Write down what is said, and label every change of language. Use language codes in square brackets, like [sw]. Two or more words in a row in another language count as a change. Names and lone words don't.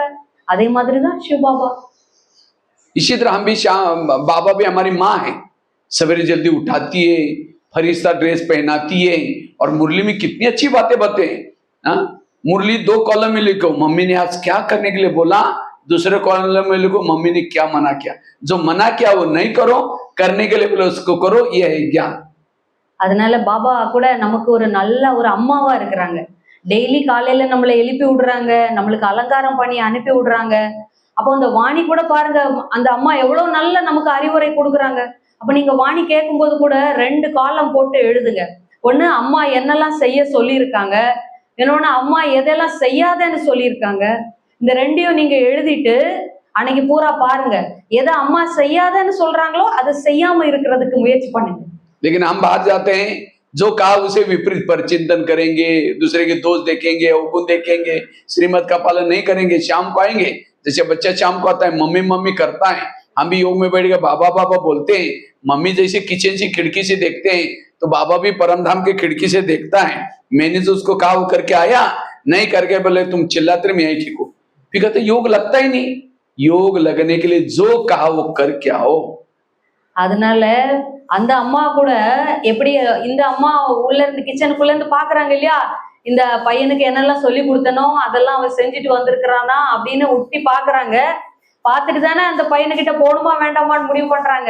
[ta] அதே மாதிரிதான் शिव बाबा। [hi] इसी तरह हम भी बाबा भी हमारी माँ है, सवेरे जल्दी उठाती है, फरिश्ता ड्रेस पहनाती है, और मुरली में कितनी अच्छी बातें बताते हैं। मुरली 2 कॉलम में लिखो, मम्मी ने आज क्या करने के लिए बोला, दूसरे कॉलम में लिखो मम्मी ने क्या मना किया। जो मना किया वो नहीं करो, करने के लिए बोले उसको करो, ये है ज्ञान। [ta] அதனால பாபா கூட நமக்கு ஒரு நல்ல ஒரு அம்மாவா இருக்கிறாங்க. டெய்லி காலையில நம்மளை எழுப்பி விடுறாங்க, நம்மளுக்கு அலங்காரம் பண்ணி அனுப்பி விடுறாங்க. அப்போ அந்த வாணி கூட பாருங்க, அந்த அம்மா எவ்வளவு நல்ல நமக்கு அறிவுரை கொடுக்குறாங்க. அப்ப நீங்க வாணி கேட்கும்போது கூட 2 காலம் போட்டு எழுதுங்க. ஒண்ணு அம்மா என்னெல்லாம் செய்ய சொல்லியிருக்காங்க, இன்னொன்னு அம்மா எதெல்லாம் செய்யாதேன்னு சொல்லியிருக்காங்க. இந்த ரெண்டையும் நீங்க எழுதிட்டு அன்னைக்கு பூரா பாருங்க. எதை அம்மா செய்யாதேன்னு சொல்றாங்களோ அதை செய்யாம இருக்கிறதுக்கு முயற்சி பண்ணுங்க. [hi] लेकिन हम बाहर जाते हैं, जो कहा उसे विपरीत पर चिंतन करेंगे, दूसरे के दोष देखेंगे, अवगुण देखेंगे, श्रीमत का पालन नहीं करेंगे। शाम को आएंगे, जैसे बच्चा शाम को आता है मम्मी मम्मी करता है, हम भी योग में बैठ के बाबा बाबा बोलते हैं। मम्मी जैसे किचन से खिड़की से देखते हैं, तो बाबा भी परम धाम की खिड़की से देखता है। मैंने तो उसको कहा वो करके आया, नहीं करके बोले तुम चिल्लाते रहे, मैं यही ठीक हूँ। फिर कहते योग लगता ही नहीं। योग लगने के लिए जो कहा वो कर क्या हो। [ta] அதனால அந்த அம்மா கூட எப்படி இந்த அம்மா உள்ள இருந்து கிச்சனுக்குள்ள இருந்து பாக்குறாங்க இல்லையா, இந்த பையனுக்கு என்னெல்லாம் சொல்லி கொடுத்தனோ அதெல்லாம் அவன் செஞ்சுட்டு வந்திருக்கிறானா அப்படின்னு உட்டி பாக்குறாங்க. பார்த்துட்டு தானே அந்த பையனுக்கிட்ட போகணுமா வேண்டாமான்னு முடிவு பண்றாங்க.